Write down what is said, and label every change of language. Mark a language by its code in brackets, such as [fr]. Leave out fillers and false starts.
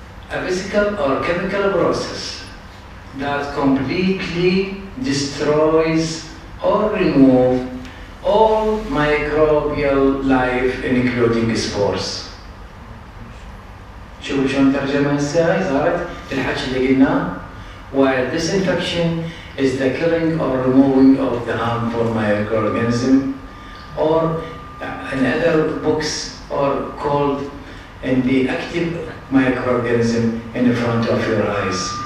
[en] A physical or chemical process that completely destroys or removes all microbial life including spores. [ar] شوفوا شلون ترجمة هسه هاي صارت الحكي اللي قلناه. [en] While disinfection is the killing or removing of the harmful microorganism, or in other books are called in the active microorganism in front of your eyes.